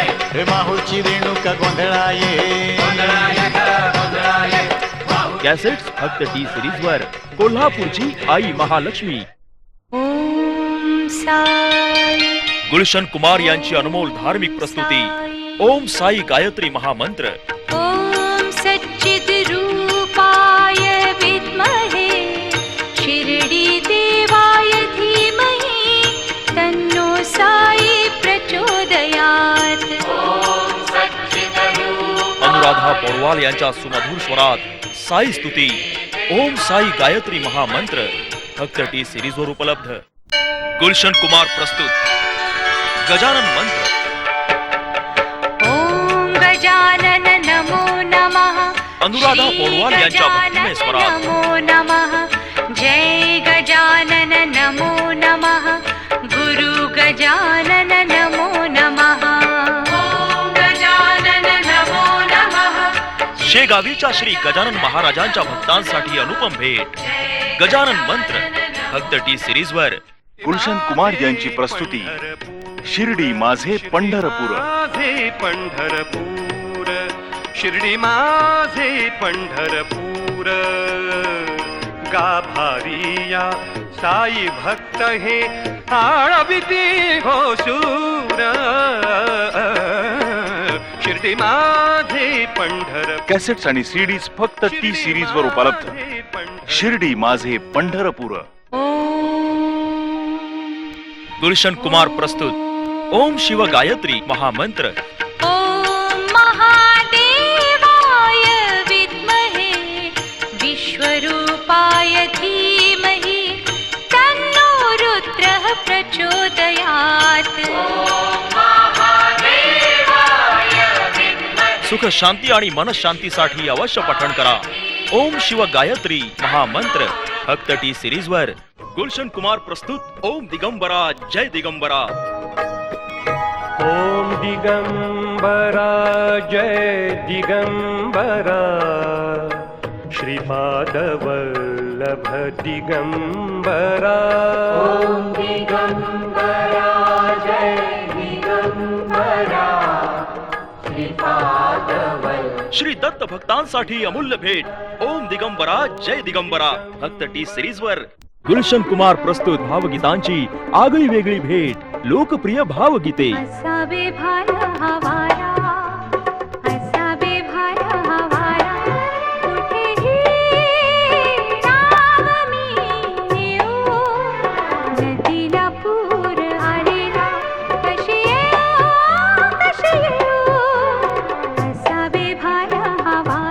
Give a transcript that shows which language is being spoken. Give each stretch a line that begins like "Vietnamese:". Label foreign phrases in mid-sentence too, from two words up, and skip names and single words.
Marathi: हे माहूरची रेणुका गोंधळाये. कॅसेट्स फक्त टी सिरीज वर कोल्हापूरची आई महालक्ष्मी. ओम साई. गुलशन कुमार यांची अनमोल धार्मिक प्रस्तुती ओम साई गायत्री महामंत्र.
Sanskrit: ओम सच्चिद रूपाय विद्महे शिर्डी देवाय धीमहि तन्नो साई प्रचोदयात्. ॐ सच्चिदरूपाय
Marathi: अनुराधा पौडवाल यांच्या सुमधुर स्वरात साई स्तुती ओम साई गायत्री महामंत्र फक्त टी सिरीज वर उपलब्ध. गुलशन कुमार प्रस्तुत गजानन मंत्र.
Sanskrit: ॐ गजानन नमो नमः.
Marathi: अनुराधा पौडवाल यांच्या भक्तिमय स्वरात.
Sanskrit: नमो नमः. जय गजानन नमो नमः. गुरु गजानन नमो नमः. ॐ गजानन नमो नमः.
Marathi: शेगावीच्या श्री गजानन महाराजांच्या भक्तांसाठी अनुपम भेट गजानन मंत्र फक्त टी सिरीज वर. गुलशन कुमार यांची प्रस्तुती शिर्डी माझे पंढरपूर. माझे पंढरपूर शिर्डी माझे पंढरपूर गाभारिया साई भक्त हे आळविती घोषूर शिर्डी माझे पंढरपूर. कॅसेट्स आणि सीडीज फक्त टी सिरीज वर उपलब्ध. शिर्डी माझे पंढरपूर. गुलशन कुमार प्रस्तुत ओम शिव गायत्री महामंत्र.
Sanskrit: ॐ महादेवाय विद्महे विश्वरूपाय धीमहि तन्नो रुद्रः प्रचोदयात्.
Marathi: सुख शांती आणि मनशांतीसाठी अवश्य पठण करा ओम शिव गायत्री महामंत्र फक्त टी सिरीज वर. गुलशन कुमार प्रस्तुत ओम दिगंबरा जय दिगंबरा. ओम दिगंबरा जय दिगंबरा श्रीपाद वल्लभ दिगंबरा. ओम दिगंबरा जय दिगंबरा श्रीपाद वल्लभ. श्री दत्त भक्तांसाठी अमूल्य भेट ओम दिगंबरा जय दिगंबरा फक्त टी सिरीज वर. गुलशन कुमार प्रस्तुत भावगीतांची आगळी वेगळी भेट लोकप्रिय भावगीते. असावे भार हवारा असावे भार हवारा कुठेही नाव मी येऊ नदीला पूर आलेला कशी येऊ असावे भार हवारा.